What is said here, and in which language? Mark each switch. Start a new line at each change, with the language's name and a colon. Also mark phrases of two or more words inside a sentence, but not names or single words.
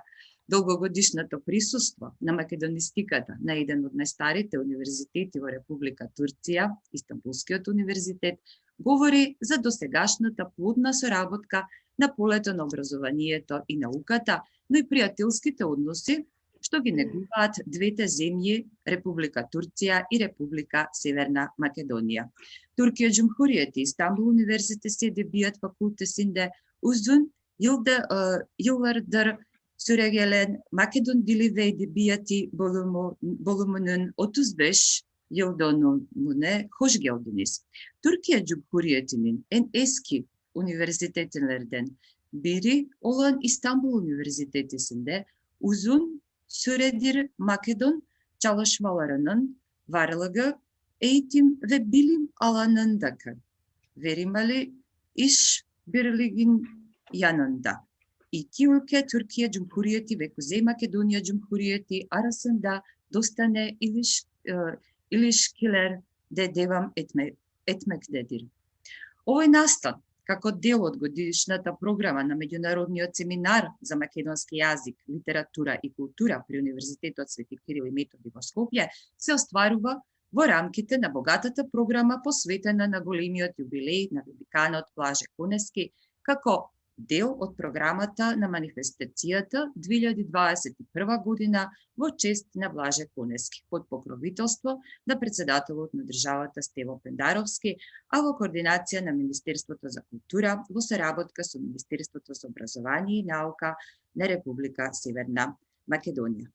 Macedonian: Долгогодишното присуство на македонистиката на еден од најстарите универзитети во Република Турција, Истанбулскиот универзитет, говори за досегашната плодна соработка на полето на образованието и науката, но и пријателските односи што ги негуваат двете земји, Република Турција и Република Северна Македонија.
Turkish: Türkiye Cumhuriyeti, İstanbul Üniversitesi Edebiyat Fakültesinde uzun yıllardır süregelen Makedon Dili ve Edebiyatı Bölümünün 35 yıldönümüne hoş geldiniz. Türkiye Cumhuriyetinin en eski üniversitelerinden biri olan İstanbul Üniversitesi'nde uzun süredir Makedon çalışmalarının varlığı eğitim ve bilim alanındaki verimli iş birliğin yanında iki ülke Türkiye Cumhuriyeti ve Kuzey Makedonya Cumhuriyeti arasında dostane ilişkiler de devam etmektedir.
Macedonian: Овој настан како дел од годишната програма на меѓународниот семинар за македонски јазик, литература и култура при Универзитетот Свети Кирил и Методи во Скопје се остварува во рамките на богатата програма посветена на големиот јубилеј на великанот Блаже Коневски, како дел од програмата на манифестацијата 2021 година во чест на Блаже Коневски под покровителство на председателот на државата Стево Пендаровски, а во координација на Министерството за култура во соработка со Министерството за образование и наука на Република Северна Македонија.